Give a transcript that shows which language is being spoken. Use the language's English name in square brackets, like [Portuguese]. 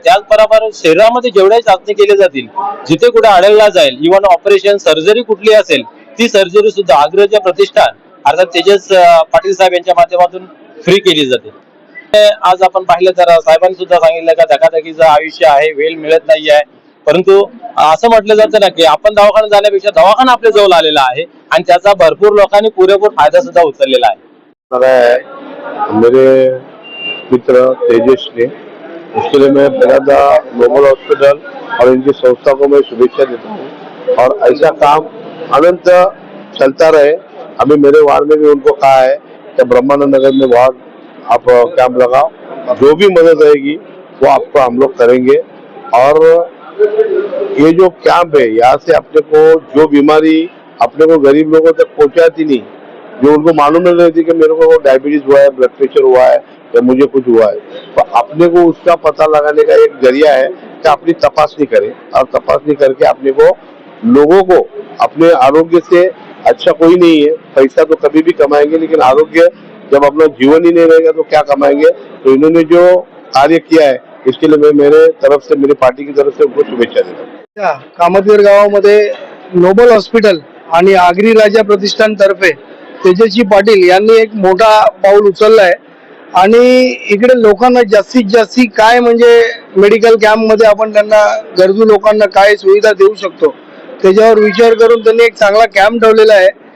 [Marathi] त्याचबरोबर शरीरामध्ये जेवढ्या चाचणी केल्या जातील, जिथे कुठे आढळला जाईल, इव्हन ऑपरेशन, सर्जरी कुठली असेल ती सर्जरी सुद्धा आगरी राजा प्रतिष्ठान अर्थात तेजस पाटील साहेब यांच्या माध्यमातून फ्री केली जाते। आज आपण पाहिलं तर साहेबांनी सुद्धा सांगितलं का धकाधकीचं आयुष्य आहे, वेळ मिळत नाही आहे, परंतु असं म्हटलं जातं ना की आपण दवाखान्यात जाण्यापेक्षा दवाखाना आपल्या जवळ आलेला आहे आणि त्याचा भरपूर लोकांनी पुरेपूर फायदा सुद्धा उचललेला आहे। [Hindi] मेरे मित्र तेजस ने, उसके लिए मैं पहला नोबल हॉस्पिटल और इनकी संस्था को मैं शुभेच्छा देता हूँ और ऐसा काम अनंत चलता रहे। अभी मेरे वार्ड में भी उनको कहा है कि ब्रह्मानंद नगर में वार्ड आप कैंप लगाओ, जो भी मदद रहेगी वो आपको हम लोग करेंगे। और ये जो कैंप है, यहाँ से अपने को जो बीमारी अपने को गरीब लोगों तक पहुँचाती नहीं, जो उनको मालूम नहीं रहती कि मेरे को डायबिटीज हुआ है, ब्लड प्रेशर हुआ है या मुझे कुछ हुआ है, तो अपने को उसका पता लगाने का एक जरिया है कि अपनी तपासनी करें और तपासनी करके अपने को, लोगों को अपने आरोग्य से अच्छा कोई नहीं है। पैसा तो कभी भी कमाएंगे लेकिन आरोग्य जब अपना जीवन ही नहीं रहेगा तो क्या कमाएंगे। तो इन्होंने जो कार्य किया है इसके लिए मैं मेरे तरफ से, मेरी पार्टी की तरफ से उनको शुभेच्छा देता हूँ। [Marathi] कामतगीर गावामध्ये नोबल हॉस्पिटल आणि आगरी राजा प्रतिष्ठान तर्फे तेजस्वी पाटील यांनी एक मोठा पाऊल उचलला आहे आणि इकडे लोकांना जास्तीत जास्त काय म्हणजे मेडिकल कॅम्प मध्ये आपण त्यांना गरजू लोकांना काय सुविधा देऊ शकतो त्याच्यावर विचार करून त्यांनी एक चांगला कॅम्प ठेवलेला आहे।